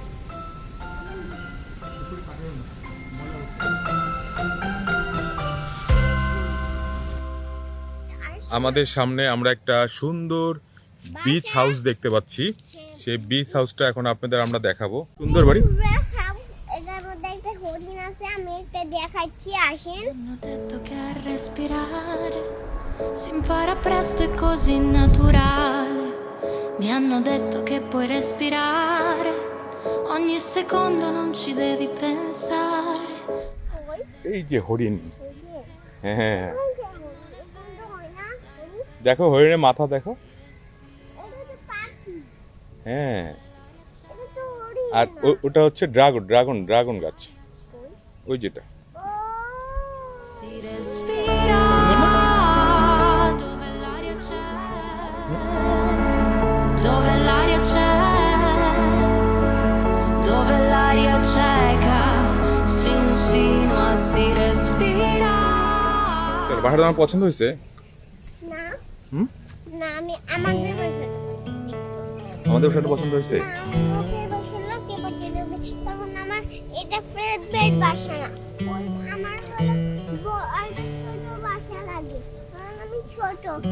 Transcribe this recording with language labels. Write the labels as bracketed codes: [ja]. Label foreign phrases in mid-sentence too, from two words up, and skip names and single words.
[bn] আমাদের সামনে আমরা একটা সুন্দর বিচ হাউস দেখতে পাচ্ছি। সেই বিচ হাউসটা এখন আপনাদের আমরা দেখাবো। সুন্দর বাড়ি। এটার মধ্যে একটা হরিণ আছে, আমি একটা দেখাচ্ছি, আসেন। [it] Hanno detto che a respirare si impara presto e così naturale. Mi hanno detto che puoi respirare ogni secondo, non ci devi pensare. [bn] এই যে হরিণ। হ্যাঁ, দেখো হরিণের মাথা দেখো। হ্যাঁ, আর ওটা হচ্ছে ড্রাগন গাছ। ওই যেটা। [it] Si respira dove l'aria c'è, dove l'aria c'è, dove l'aria cieca si insinua, si respira. [bn] চলো, বাসাটা আমার পছন্দ হয়েছে। না হুম, না, আমি আমাদের বাসা আমাদের বাসাটা পছন্দ হয়েছে। লোকের বাসা লোকে পছন্দ হবে, তখন আমার এটা ফেভারিট বাসা না। ওই আমার হলো আর ছোট বাসা লাগে, কারণ আমি ছোট।